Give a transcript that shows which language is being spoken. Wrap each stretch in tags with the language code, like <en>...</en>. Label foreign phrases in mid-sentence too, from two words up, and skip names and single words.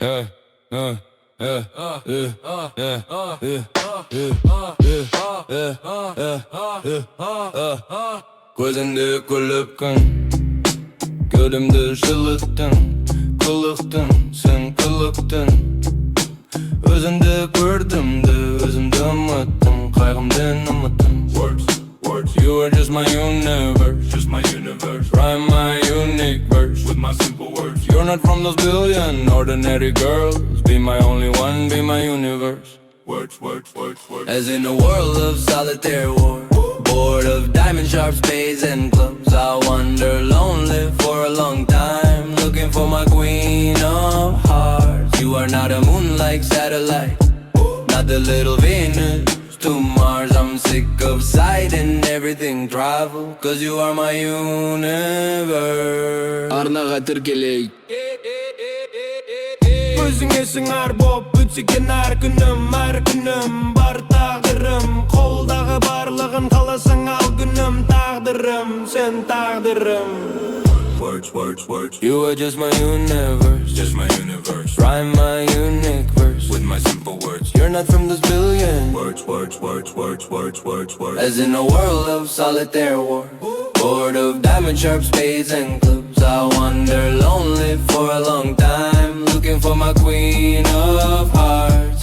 <kk>Көзіңде күліп Кеудемді жылыттың Қылықтым, сен қылықтың Өзіңді көрдім, өзімді ұмыттым Қайғымды ұмыттым.</kk> <en>You are just my universe, Write my unique verse with my simple words. You're not from those billion ordinary girls. Be my only one, be my universe. Words. As in a world of solitaire war, bored of diamond sharp spades and clubs, I wander lonely for a long time, looking for my queen of hearts. You are not a moon-like satellite, not the little Venus to Mars. I'm sick of sight and everything travel, cause you are my universe.</en> <kk>Арнаға тіркелейік. Өзіңе сыңар боп, өтсе екен күнім, бар тағдырым. Қолдағы барлығым, қаласаң ал күнім. Тағдырым, сен тағдырым. Words.</kk> <en>You are just my universe, Write my unique verse with my simple words. You're not from this billion. Words. As in a world of solitaire war, bored of diamond sharp spades and clubs, I wander lonely for a long time, looking for my queen of hearts.</en>